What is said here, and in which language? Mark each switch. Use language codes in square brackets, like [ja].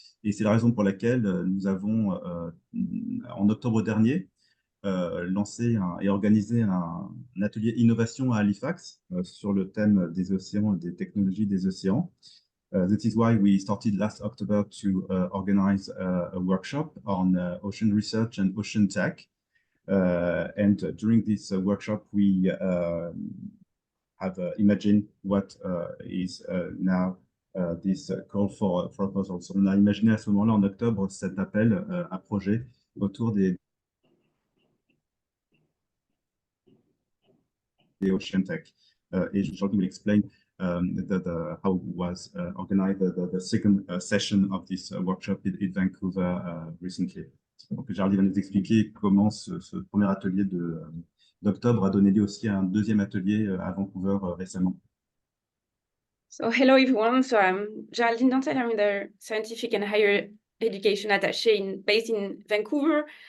[fr] Et c'est la raison pour laquelle nous avons, en octobre dernier, lancé et organisé un atelier innovation à Halifax sur le thème des océans et des technologies des océans. [en] This is why we started last October to organize a workshop on ocean research and ocean tech. And during this workshop, we have imagined what is now this call for proposals. [fr] On a imaginé à ce moment-là, en octobre, cet appel à projet autour des ocean tech. [en] Et Jordan will explain how was organized the second session of this workshop in Vancouver recently. [fr] Donc, Jardy va nous expliquer comment ce premier atelier d'octobre a donné lieu aussi à un deuxième atelier à Vancouver récemment. [en] So hello everyone, so I'm Geraldine Dantel, I'm the Scientific and Higher Education Attaché based in Vancouver.